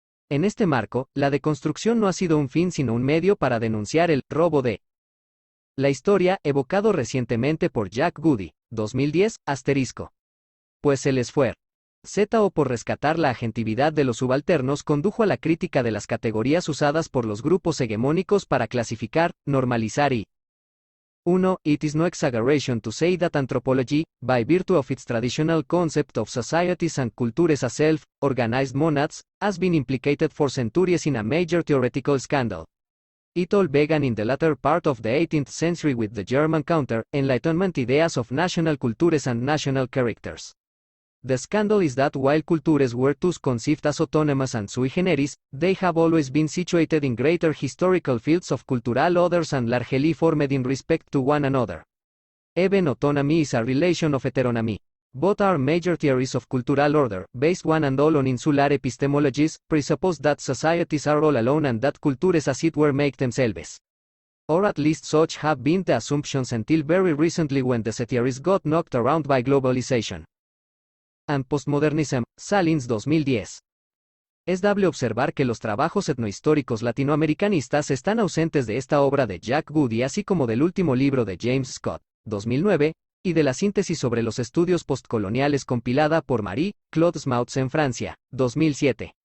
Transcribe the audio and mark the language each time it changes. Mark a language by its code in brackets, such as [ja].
[es] En este marco, la deconstrucción no ha sido un fin sino un medio para denunciar el robo de la historia, evocado recientemente por Jack Goody, 2010, asterisco. Pues el esfuerzo o por rescatar la agentividad de los subalternos condujo a la crítica de las categorías usadas por los grupos hegemónicos para clasificar, normalizar y 1. [en] It is no exaggeration to say that anthropology, by virtue of its traditional concept of societies and cultures as self-organized monads, has been implicated for centuries in a major theoretical scandal. It all began in the latter part of the 18th century with the German counter-Enlightenment ideas of national cultures and national characters. The scandal is that while cultures were thus conceived as autonomous and sui generis, they have always been situated in greater historical fields of cultural others and largely formed in respect to one another. Even autonomy is a relation of heteronomy. Both are major theories of cultural order, based one and all on insular epistemologies, presuppose that societies are all alone and that cultures as it were make themselves. Or at least such have been the assumptions until very recently when the theories got knocked around by globalization and postmodernism. Salins 2010. [es] Es dable observar que los trabajos etnohistóricos latinoamericanistas están ausentes de esta obra de Jack Goody así como del último libro de James Scott, 2009, y de la síntesis sobre los estudios postcoloniales compilada por Marie-Claude Smautz en Francia, 2007.